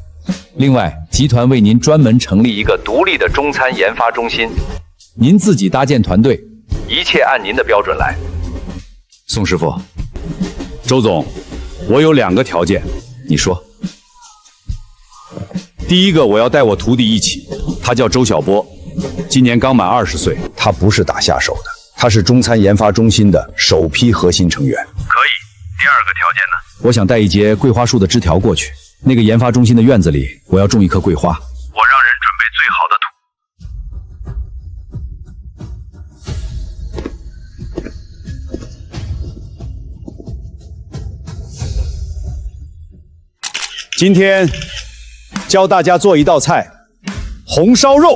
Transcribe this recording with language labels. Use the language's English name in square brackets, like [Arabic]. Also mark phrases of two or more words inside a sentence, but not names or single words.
[Chinese] 另外，集團為您專門成立一個獨立的中餐研發中心，您自己搭建團隊，一切按您的標準來。宋師傅，周總，我有2個條件，你說。第一個，我要帶我徒弟一起，他叫周小波，今年剛滿20 歲。他不是打下手的，他是中餐研发中心的首批核心成员。可以。第2个条件呢？我想带一节桂花树的枝条过去，那個研发中心的院子裡，我要種一棵桂花。我讓人準備最好的土。今天教大家做一道菜，紅燒肉。